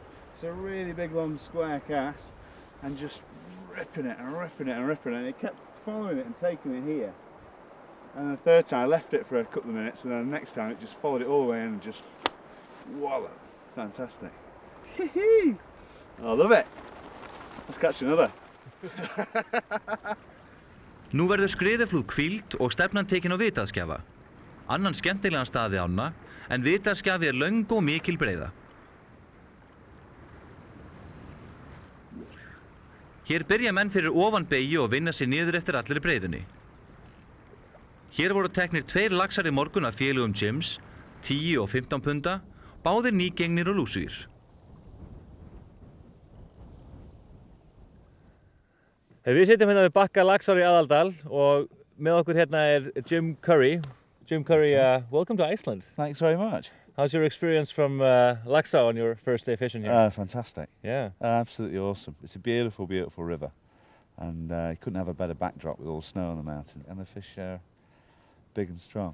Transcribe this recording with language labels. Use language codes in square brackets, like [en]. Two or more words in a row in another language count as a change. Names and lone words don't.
[en] It's a really big long square cast, and just ripping it and ripping it and ripping it. And it kept following it and taking it here. And the 3rd time I left it for a couple of minutes, and then the next time it just followed it all the way in and just wallop. Fantastic. I love it. Let's catch another. [is] Nú verður skriðuflúð hvíld og stefnan tekin á Vitaskjafa. Annan skemmtilegan stað við ána, en Vitaskjafi er löng og mikil breiða. Hér byrja menn fyrir ofan beygju og vinna sér niður eftir allri breiðunni. Hér voru teknir 2 laxar í morgun af félögum Jims, 10 og 15 punda, báðir nýgengnir og lúsugir. Við sitjum hérna við bakka Laxár í Aðaldal og með okkur hérna er Jim Curry. [en] Jim Curry, welcome to Iceland. Thanks very much. How's your experience from Laxá on your first day fishing here? Fantastic. Yeah. Absolutely awesome. It's a beautiful, beautiful river, and you couldn't have a better backdrop with all the snow on the mountains, and the fish are big and strong.